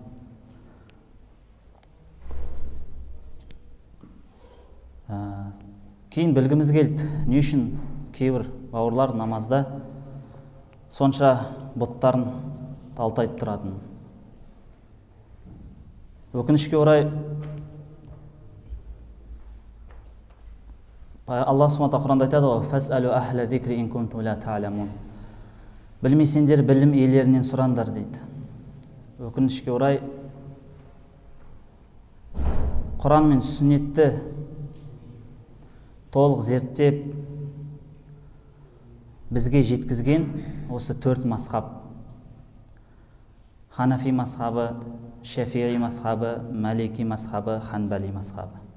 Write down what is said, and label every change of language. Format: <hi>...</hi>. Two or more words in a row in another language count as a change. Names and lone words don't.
<kk>Кейін білгіміз келді, не үшін кейбір бауырлар намазда сонша бұттарын талтайып тұратын. Өкінішке орай Алла Субхана Құранда айтады ғой:</kk> <ar>"فاسألوا أهل الذكر إن كنتم لا تعلمون."</ar> <kk>Білмесеңдер білім иелерінен сұраңдар дейді. Өкінішке орай Құран мен сүннетті толық зерттеп бізге жеткізген осы 4 мазхаб: Ханафи мазхабы, Шафиғи мазхабы, Малики мазхабы, Ханбали мазхабы.</kk>